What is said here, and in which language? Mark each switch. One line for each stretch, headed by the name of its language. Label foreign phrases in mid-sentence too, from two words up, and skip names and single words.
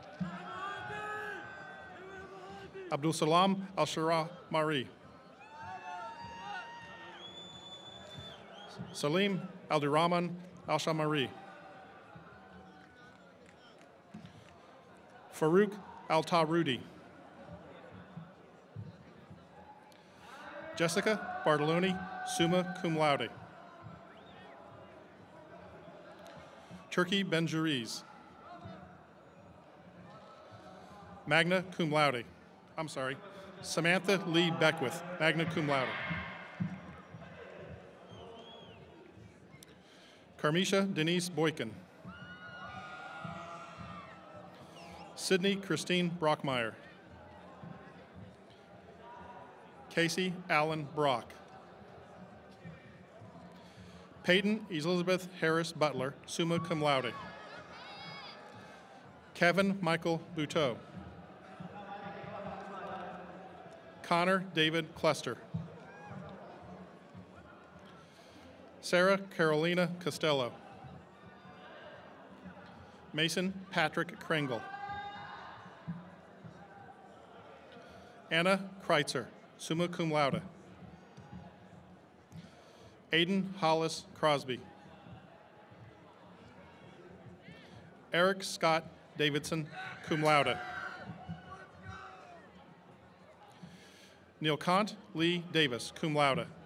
English: Abdul Salam Al-Shara Mari. Salim Al-Durrahman Al-Shamari. Farouk Al-Tarudi. Jessica Bartoloni,
Latin: summa cum laude.
English: Turkey Benjuriz.
Latin: Magna cum laude.
English: I'm sorry. Samantha Lee Beckwith,
Latin: magna cum laude.
English: Carmisha Denise Boykin. Sydney Christine Brockmeyer. Casey Allen Brock. Peyton Elizabeth Harris Butler,
Latin: summa cum laude.
English: Kevin Michael Buteau. Connor David Cluster. Sarah Carolina Costello. Mason Patrick Kringle. Anna Kreitzer,
Latin: summa cum laude.
English: Aiden Hollis Crosby. Eric Scott Davidson,
Latin: cum laude.
English: Neil Kant Lee Davis,
Latin: cum laude.